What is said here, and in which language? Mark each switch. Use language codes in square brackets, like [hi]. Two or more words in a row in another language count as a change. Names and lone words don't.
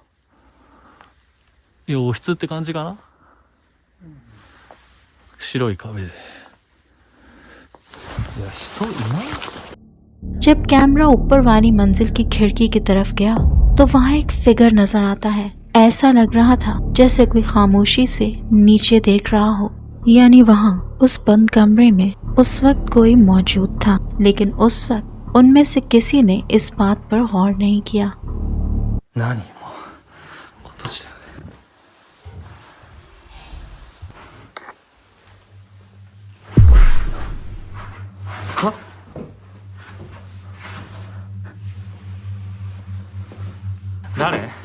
[ja] 洋室って感じかな、白い壁で、いや人いない。 [hi] जब कैमरा ऊपर वाली मंजिल की खिड़की की तरफ गया तो वहाँ एक फिगर नजर आता है। ऐसा लग रहा था जैसे कोई खामोशी से नीचे देख रहा हो, यानी वहाँ उस बंद कमरे में उस वक्त कोई मौजूद था, लेकिन उस वक्त उनमें से किसी ने इस बात पर गौर नहीं किया। [ja] 何もう今年だよね。は？誰？